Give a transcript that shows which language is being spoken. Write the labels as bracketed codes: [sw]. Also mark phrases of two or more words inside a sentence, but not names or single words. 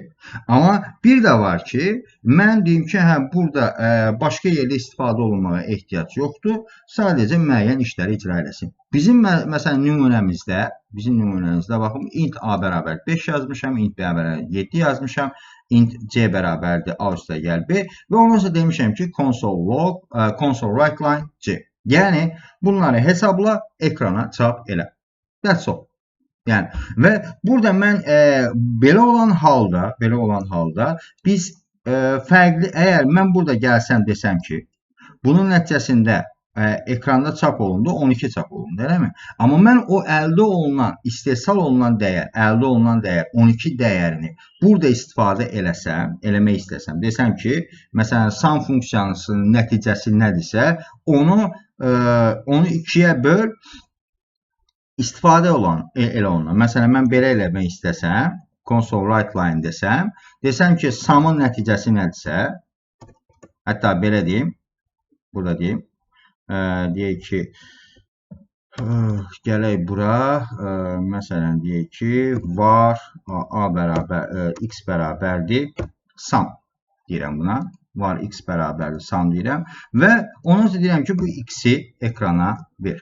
[az] Amma bir də var ki, mən deyim ki, burada başqa yerdə istifadə olunmağa ehtiyac yoxdur. Sadəcə müəyyən işləri icra eləsin. Bizim məsələn nümunəmizdə, baxın, int A bərabər 5 yazmışam, int B bərabər 7 yazmışam, int C bərabərdir A üstəgəl B və ondan sonra demişəm ki, [en] console write line C. [az] Yəni bunları hesabla, ekrana çap elə. [en] That's all. [az] Yəni və burada mən belə olan halda biz fərqli, əgər mən burada gəlsəm desəm ki, bunun nəticəsində ekranda çap olundu, 12 çap olundu, eləmi? Amma mən o əldə olunan, istehsal olunan dəyər, 12 dəyərini burada istifadə eləmək istəsəm, desəm ki, məsələn, sum funksiyasının nəticəsi nədirsə, onu 2-yə böl, istifadə elə ondan. Məsələn, mən belə eləmək istəsəm, [en] console write line [az] desəm ki, sum'ın nəticəsi nədirsə, hətta belə deyim, burada deyim, deyək ki, gələk bura, məsələn, deyək ki, var A bərabər, X bərabərdir, sum deyirəm buna, var X bərabərdir, sum deyirəm və ondan sonra deyirəm ki, bu X-i ekrana ver.